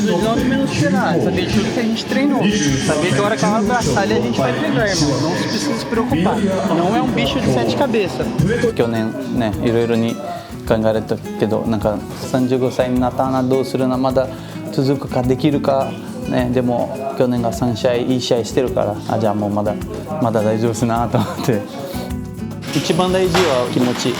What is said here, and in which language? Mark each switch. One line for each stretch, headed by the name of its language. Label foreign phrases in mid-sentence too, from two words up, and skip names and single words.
Portuguese: onde menos esperar. Essa vez tudo que a gente treinou. Saber que a hora que ela abraçar ele, a gente vai pegar, irmão. Não se precisa se preocupar. Não é um bicho de 7 cabeças.
Japanese: 去年ね、いろいろに考えたけど、なんか35歳になったな、どうするな、まだ続くかできるか、ね、でも去年が3試合いい試合してるから、あ、じゃあもうまだ大丈夫ですなと思って。一番大事は気持ち。